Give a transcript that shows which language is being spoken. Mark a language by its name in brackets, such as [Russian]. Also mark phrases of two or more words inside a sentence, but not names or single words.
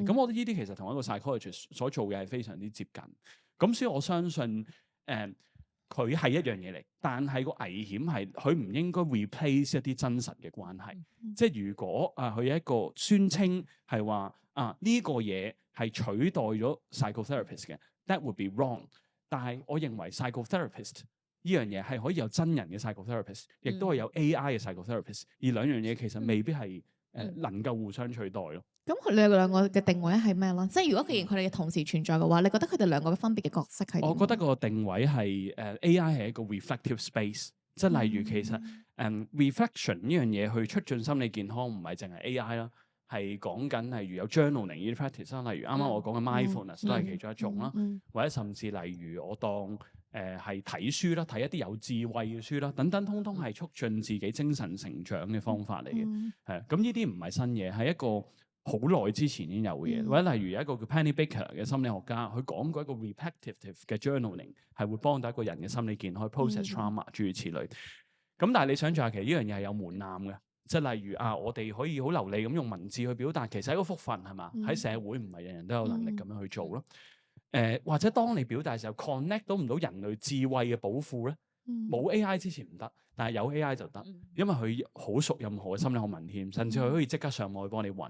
[Cantonese] 咁我覺得呢啲其實同一個 psychologist 所做嘅係非常之接近。咁所以我相信佢係一樣嘢嚟，但係個危險係佢唔應該 replace 一啲真實嘅關係。即係如果佢有一個宣稱係話呢個嘢係取代咗 psychotherapist 嘅 ， [English] that would be wrong。 [Cantonese] 但係我認為 psychotherapist 呢樣嘢係可以有真人嘅 psychotherapist，亦都係有 AI 嘅 psychotherapist，而兩樣嘢其實未必係能夠互相取代咯。咁佢哋兩個嘅定位係咩咯？即係如果既然佢哋同時存在嘅話，你覺得佢哋兩個分別嘅角色係點？我覺得個定位係AI 係一個 [English] reflective space， [Cantonese] 即係例如其實reflection 呢樣嘢去促進心理健康，唔係淨係 AI 啦，係講緊例如有 journaling 呢啲 practice 啦，例如啱啱我講嘅 mindfulness 都係其中一種啦，或者甚至例如我當係睇書啦，睇一啲有智慧嘅書啦，等等，通通係促進自己精神成長嘅方法嚟嘅。係咁呢啲唔係新嘢，係一個好耐之前已經有嘅嘢。或者例如有一個叫 Penny Baker 嘅心理學家，佢講過一個 repetitive 嘅 journaling 係會幫到一個人嘅心理健康 [English] process trauma [Cantonese] 諸如此類。咁但係你想象下，其實呢樣嘢係有門檻嘅，即係例如我哋可以好流利咁用文字去表達，其實係一個福分係嘛？喺社會唔係人人都有能力咁樣去做咯。或者當你表達嘅時候 connect 到唔到人類智慧嘅寶庫咧，冇 AI 之前唔得，但係有 AI 就得，因為佢好熟任何嘅心理學文獻，甚至佢可以即刻上網去幫你揾。